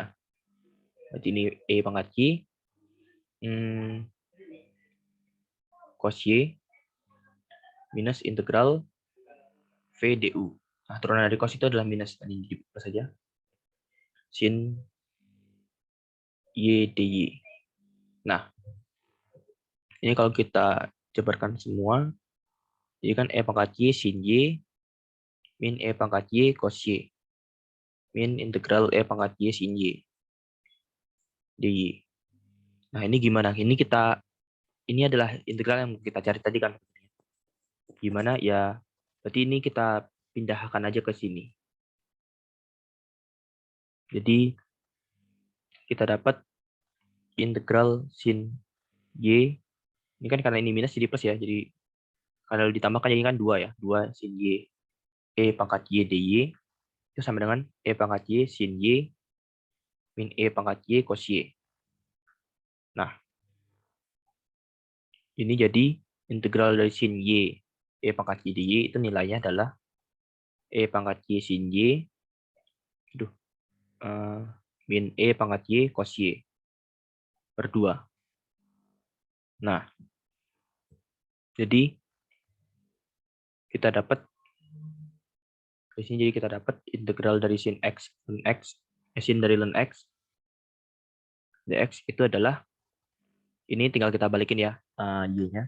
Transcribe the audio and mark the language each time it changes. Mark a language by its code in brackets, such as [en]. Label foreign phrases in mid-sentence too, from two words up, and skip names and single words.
[id] Berarti ini e pangkat y cos y minus integral v du. Nah, turunan dari cos itu adalah minus, tadi di plus saja. Sin y dy. Nah, ini kalau kita jabarkan semua, jadi kan e pangkat y sin y min e pangkat y cos y min integral e pangkat y sin y dy. Nah, ini gimana? Ini adalah integral yang kita cari tadi kan. Gimana ya? Berarti ini kita pindahkan aja ke sini. Jadi kita dapat integral sin y. Ini kan karena ini minus jadi plus ya. Jadi kalau ditambahkan jadi kan 2 ya. 2 sin y e pangkat y dy itu sama dengan e pangkat y sin y min e pangkat y cos y. Nah, ini jadi integral dari sin y e pangkat y dy itu nilainya adalah e pangkat y sin y min e pangkat y cos y per 2. Nah, jadi kita dapat di sini, jadi kita dapat integral dari sin x ln x, sin dari ln x dx itu adalah ini tinggal kita balikin ya y-nya.